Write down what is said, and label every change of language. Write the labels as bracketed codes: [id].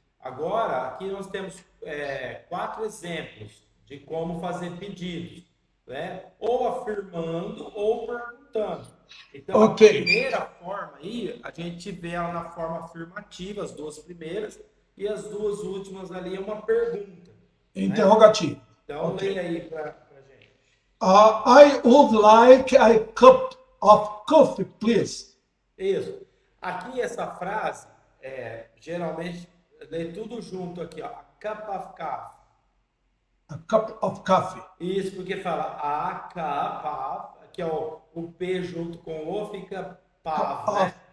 [pt] Agora, aqui nós temos 4 exemplos de como fazer pedidos, né? Ou afirmando ou perguntando. Então, a Ok. primeira forma aí, a gente vê ela na forma afirmativa, as duas primeiras, e as duas últimas ali é uma pergunta, né? Interrogativo. Então, Ok. leia aí para gente. [en] I would like a cup of coffee, please. [pt] Isso. Aqui essa frase, geralmente, lê tudo junto aqui, ó. [en] A cup of coffee. A cup of coffee. [pt] Isso, porque fala a, [en] cup of, [pt] que é o P junto com o, fica [en] Cup [pt] pav, né? [en] of,